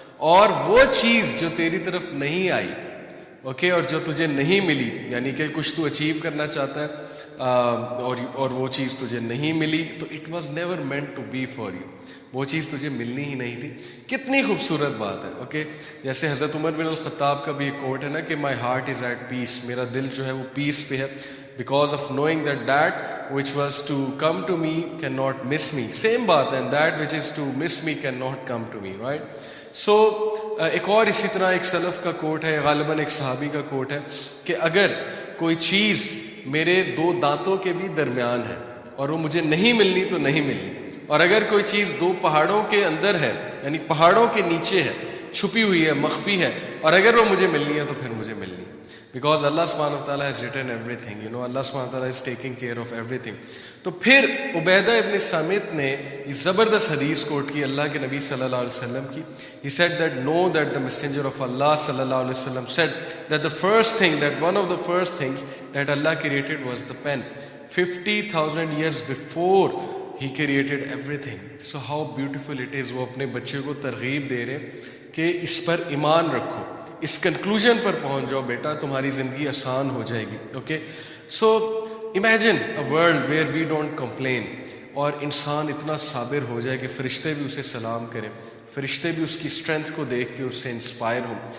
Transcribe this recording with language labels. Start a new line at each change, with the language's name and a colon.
Urdu: اور وہ چیز جو تیری طرف نہیں آئی, اور جو تجھے نہیں ملی, یعنی کہ کچھ تو اچیو کرنا چاہتا ہے اور وہ چیز تجھے نہیں ملی, تو
English: it was never meant to be for you,
Urdu: وہ چیز تجھے ملنی ہی نہیں تھی. کتنی خوبصورت بات ہے. جیسے حضرت عمر بن الخطاب کا بھی ایک کوٹ ہے نا کہ
English: my heart is at peace,
Urdu: میرا دل جو ہے وہ پیس پہ ہے,
English: because of knowing that which was to come to me cannot miss me. Same
Urdu: بات ہے,
English: and that which is to miss me cannot come to me, right?
Urdu: So ایک اور اسی طرح ایک سلف کا کوٹ ہے, غالباً ایک صحابی کا کوٹ ہے کہ اگر کوئی چیز میرے دو دانتوں کے بھی درمیان ہے اور وہ مجھے نہیں ملنی تو نہیں ملنی, اور اگر کوئی چیز دو پہاڑوں کے اندر ہے, یعنی پہاڑوں کے نیچے ہے, چھپی ہوئی ہے, مخفی ہے, اور اگر وہ مجھے ملنی ہے تو پھر مجھے ملنی ہے.
English: Because Allah subhanahu wa ta'ala has written everything, Allah subhanahu wa ta'ala is taking care of everything.
Urdu: تو پھر عبیدہ ابن سامت نے اس زبردست حدیث کوٹ کی اللہ کے نبی صلی اللہ علیہ وسلم کی.
English: He said that know that the messenger of Allah صلی اللہ علیہ وسلم said that the first thing, that one of the first things that Allah created was the pen. 50,000 years before He created everything. So how beautiful it is.
Urdu: وہ اپنے بچے کو ترغیب دے رہے کہ اس پر ایمان رکھو, اس کنکلوژن پر پہنچ جاؤ بیٹا, تمہاری زندگی آسان ہو جائے گی.
English: so imagine a world where we don't complain,
Urdu: اور انسان اتنا صابر ہو جائے کہ فرشتے بھی اسے سلام کریں, فرشتے بھی اس کی اسٹرینتھ کو دیکھ کے اس سے انسپائر ہوں.